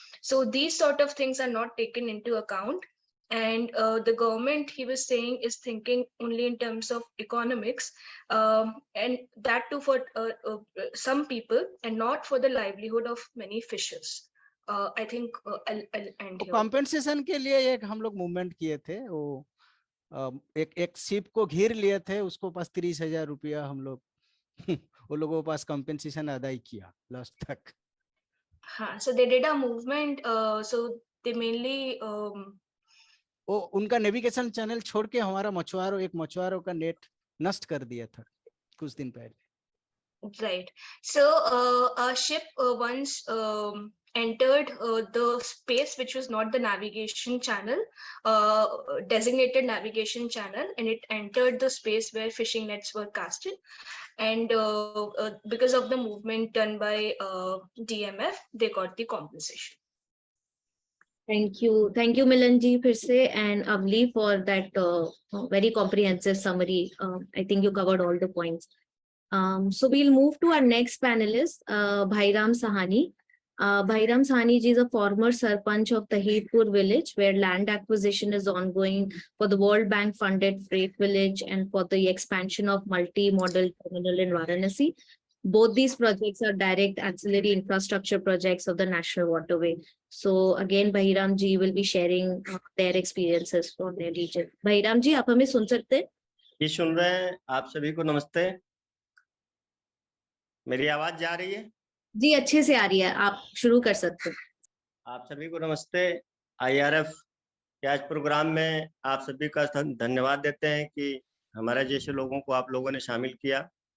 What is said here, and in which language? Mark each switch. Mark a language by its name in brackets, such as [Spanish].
[English] So these sort of things are not taken into account. And the government, he was saying, is thinking only in terms of economics, and that too for some people, and not for the livelihood of many fishers. I think I'll end here. [Hindi] Compensation के लिए एक हम लोग movement किए थे, वो एक ship को घेर लिए थे, उसको पास 30,000 रुपया हम लोग वो लोगों के पास कंपेंसेशन अदाई किया लास्ट तक. [English] हाँ, so they did a movement, so they mainly [Hindi] वो उनका नेविगेशन चैनल छोड़ के हमारा एक मछुआरों का नेट नष्ट कर दिया था कुछ दिन पहले. [English] Right. So a ship once entered the space which was not the navigation channel, designated navigation channel, and it entered the space where fishing nets were casted. And because of the movement done by DMF, they got the compensation. Thank you, Milan ji, [Hindi] फिर से, [English] and Avli for that very comprehensive summary. I think you covered all the points. So we'll move to our next panelist, Bhairam Sahani. Bhairam Sahani ji is a former Sarpanch of Tahirpur village, where land acquisition is ongoing for the World Bank funded freight village and for the expansion of multi-modal terminal in Varanasi. Both these projects are direct ancillary infrastructure projects of the National Waterway. So again, Bhairam ji will be sharing their experiences from their region. [Hindi] Bhairam ji, आप हमें सुन सकते हैं? जी सुन रहे हैं. आप सभी को नमस्ते. मेरी आवाज जा रही है? जी अच्छे से आ रही है, आप शुरू कर सकते हैं. आप सभी को नमस्ते. IRF के आज प्रोग्राम में आप सभी का धन्यवाद देते हैं कि हमारे जैसे लोगों को आप लोगों ने शामिल किया.